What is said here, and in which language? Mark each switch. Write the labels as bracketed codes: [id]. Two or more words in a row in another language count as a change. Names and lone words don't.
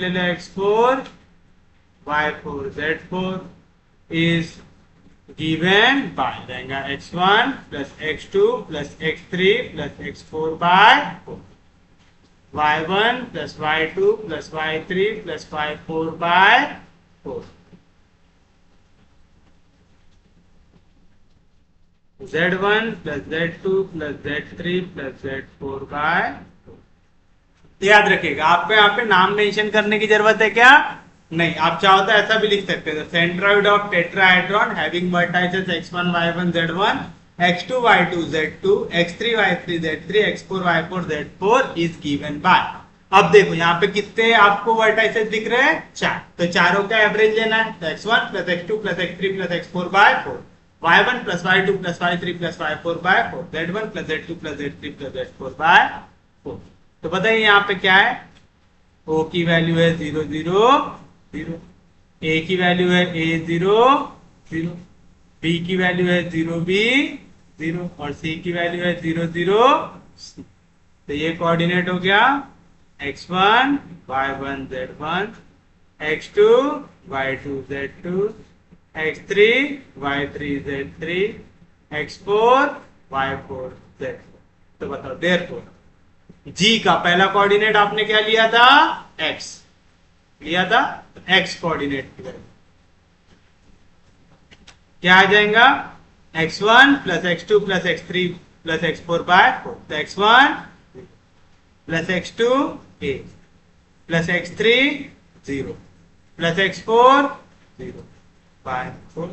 [hi] ले लो x4 y4 z4 [en] is given by [hi] रहेगा [en] x1 plus x2 plus x3 plus x4 by 4, y1 plus y2 plus y3 plus y4 by 4, z1 plus z2 plus z3 plus z4 by 4. [hi] याद रखिएगा आपको यहाँ पे नाम मेंशन करने की जरूरत है क्या? नहीं. आप चाहो तो ऐसा भी लिख सकते हैं [en] centroid of tetrahedron having vertices x1 y1 z1 x2 y2 z2 x3 y3 z3 x4 y4 z4 is given by. [hi] अब देखो यहाँ पे कितने आपको वर्टाइसेस दिख रहे हैं? 4. तो चारों का एवरेज लेना है तो [en] x1 plus x2 plus x3 plus x4 by 4, y1 plus y2 plus y3 plus y4 by 4, z1 plus z2 plus z3 plus z4 by 4. [hi] तो बताइए यहाँ पे क्या है? O की वैल्यू है 0 0 0, A की वैल्यू है A0 0, B की वैल्यू है 0 B 0 और C की वैल्यू है 0 0 C. तो ये कोऑर्डिनेट हो गया x1 y1 z1 x2 y2 z2 x3 y3 z3 x4 y4 z4. तो बताओ देयरफॉर G का पहला कोऑर्डिनेट आपने क्या लिया था? x लिया था, तो x कोऑर्डिनेट की वैल्यू क्या आ जाएगा? [en] x1 plus x2 plus x3 plus x4 by 4, [hi] तो [en] x1 plus x2 a plus x3 0 plus x4 0 by 4.